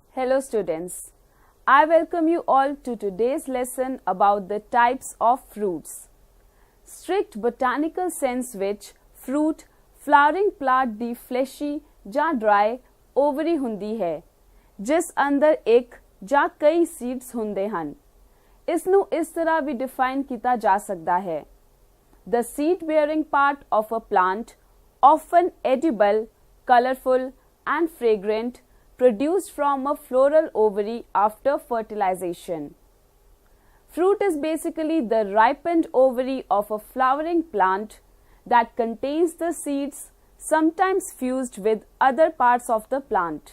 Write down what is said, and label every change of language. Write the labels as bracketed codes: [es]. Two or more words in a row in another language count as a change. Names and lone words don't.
[en] Hello students, I welcome you all to today's lesson about the types of fruits. Strict botanical sense [pa] ਵਿੱਚ [en] fruit flowering plant [pa] ਦੀ fleshy ਜਾਂ [en] dry ovary [pa] ਹੁੰਦੀ ਹੈ ਜਿਸ ਅੰਦਰ ਇੱਕ ਜਾਂ ਕਈ seeds ਹੁੰਦੇ ਹਨ। ਇਸ ਨੂੰ ਇਸ ਤਰ੍ਹਾਂ ਵੀ define ਕੀਤਾ ਜਾ ਸਕਦਾ ਹੈ। [en] The seed bearing part of a plant, often edible, colorful and fragrant, produced from a floral ovary after fertilization. Fruit is basically the ripened ovary of a flowering plant that contains the seeds, sometimes fused with other parts of the plant.